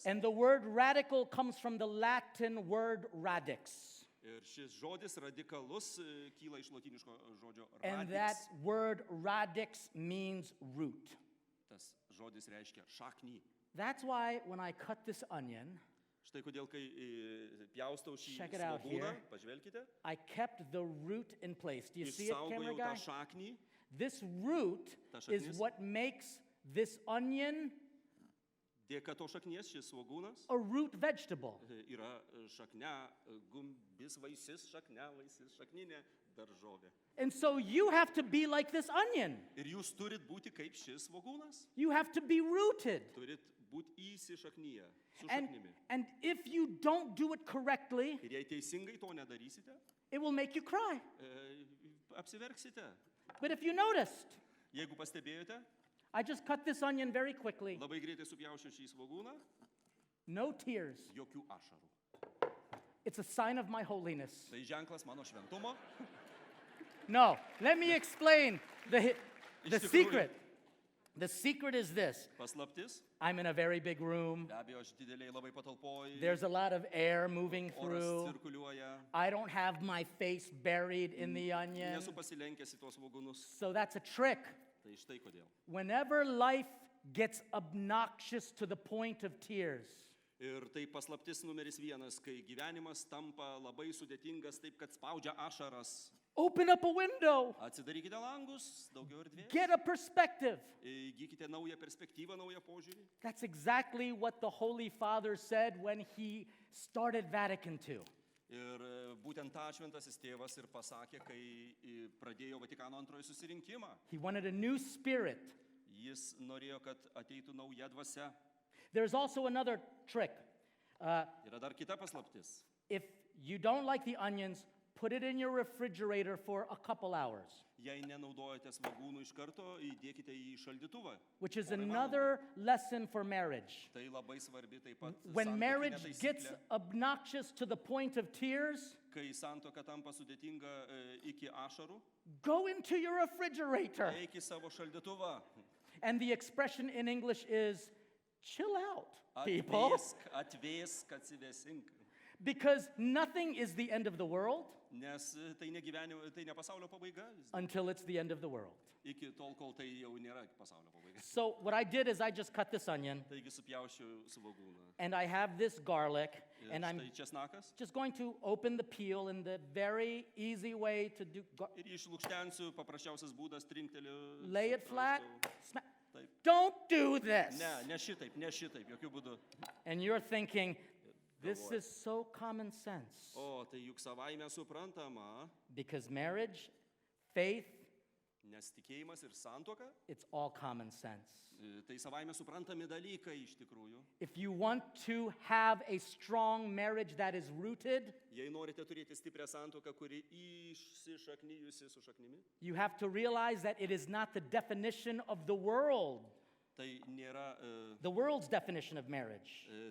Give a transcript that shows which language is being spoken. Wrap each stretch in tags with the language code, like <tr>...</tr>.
<en>And the word radical comes from the Latin word radix.</en> <lt>Ir šis žodis radikalus kyla iš lotyniško žodžio</lt> <en>And radix. that word radix means root.</en> <lt>Tas žodis reiškia šaknį.</lt> <en>That's why when I cut this onion,</en> <lt>Štai kodėl, kai pjaustau šį</lt> <en>Check it out</en> <lt>svogūną,</lt> <en>here.</en> <lt>pažvelkite,</lt> <en>I kept the root in place. Do you see it, camera</en> <lt>išsaugojau tą</lt> <en>guy?</en> <lt>šaknį.</lt> <en>This root</en> <lt>Ta</lt> <en>is</en> <lt>šaknis.</lt> <en>what makes this onion</en> <lt>Dėka to šaknies šis svogūnas</lt> <en>a root vegetable.</en> <lt>yra šakne, gumbis vaisis, šakninė daržovė.</lt> <en>And so you have to be like this onion.</en> <lt>Ir jūs turit būti kaip šis svogūnas.</lt> <en>You have to be rooted.</en> <lt>Turit būti įsišaknyje su</lt> <en>And,</en> <lt>šaknimi.</lt> <en>and if you don't do it correctly,</en> <lt>Ir jei teisingai to nedarysite,</lt> <en>it will make you cry.</en> <lt>apsiverksite.</lt> <en>But if you noticed,</en> <lt>Jeigu pastebėjote,</lt> <en>I just cut this onion very quickly.</en> <lt>labai greitai supjaušiu šį svogūną,</lt> <en>No tears.</en> <lt>jokių ašarų.</lt> <en>It's a sign of my holiness.</en> <lt>Tai ženklas mano šventumo.</lt> <en>No, let me explain the</en> <lt>Iš tikrųjų.</lt> <en>secret. The secret is this.</en> <lt>Paslaptis.</lt> <en>I'm in a very big room.</en> <lt>Be abejo, aš dideliai labai patalpoj.</lt> <en>There's a lot of air moving</en> <lt>Oras</lt> <en>through.</en> <lt>cirkuliuoja.</lt> <en>I don't have my face buried in the onion.</en> <lt>Nesu pasilenkęs į tuos svogūnus.</lt> <en>So that's a trick.</en> <lt>Tai štai kodėl.</lt> <en>Whenever life gets obnoxious to the point of tears,</en> <lt>Ir tai paslaptis numeris 1, kai gyvenimas tampa labai sudėtingas taip, kad spaudžia ašaras.</lt> <en>Open up a window.</en> <lt>Atsidarykite langus, daugiau erdvės.</lt> <en>Get a perspective.</en> <lt>Įgykite naują perspektyvą, naują požiūrį.</lt> <en>That's exactly what the Holy Father said when he started Vatican II.</en> <lt>Ir būtent tą šventasis tėvas ir pasakė, kai pradėjo Vatikano antrojo susirinkimą.</lt> <en>He wanted a new spirit.</en> <lt>Jis norėjo, kad ateitų nauja dvasia.</lt> <en>There's also another trick.</en> <lt>Yra dar kita paslaptis.</lt> <en>If you don't like the onions, put it in your refrigerator for a couple hours,</en> <lt>Jei nenaudojate svogūnų iš karto, įdėkite į šaldytuvą.</lt> <en>which is</en> <lt>Porai</lt> <en>another lesson for marriage.</en> <lt>valandų. Tai labai svarbi taip pat</lt> <en>When</en> <lt>santuokinė</lt> <en>marriage gets</en> <lt>taisyklė.</lt> <en>obnoxious to the point of tears,</en> <lt>Kai santuoka tampa sudėtinga iki ašarų,</lt> <en>go into your refrigerator.</en> <lt>eik į savo šaldytuvą.</lt> <en>And the expression in English is, chill out, people.</en> <lt>Atvėsk, atsivėsink.</lt> <en>Because nothing is the end of the world</en> <lt>Nes tai ne pasaulio pabaiga.</lt> <en>until it's the end of the world.</en> <lt>Iki tol, kol tai jau nėra pasaulio pabaiga.</lt> <en>So what I did is I just cut this onion,</en> <lt>Taigi supjaušiu svogūną.</lt> <en>and I have this garlic,</en> <lt>Ir</lt> <en>and I'm</en> <lt>štai česnakas.</lt> <en>just going to open the peel in the very easy way to do.</en> <lt>Ir išlukštensiu, paprasčiausias būdas, trinkteliu.</lt> <en>Lay it flat.</en> <lt>sukraustau. Taip.</lt> <en>Don't do this.</en> <lt>Ne šitaip, jokių būdų.</lt> <en>And you're thinking, this</en> <lt>Galvoju.</lt> <en>is so common sense.</en> <lt>O, tai juk savaime suprantama,</lt> <en>Because marriage, faith,</en> <lt>nes tikėjimas ir santuoka,</lt> <en>it's all common sense.</en> <lt>tai savaime suprantami dalykai iš tikrųjų.</lt> <en>If you want to have a strong marriage that is rooted,</en> <lt>Jei norite turėti stiprią santuoką, kuri įsišaknyjusi su šaknimi,</lt> <en>you have to realize that it is not the definition of the world,</en> <lt>tai nėra,</lt> <en>the world's definition of marriage.</en>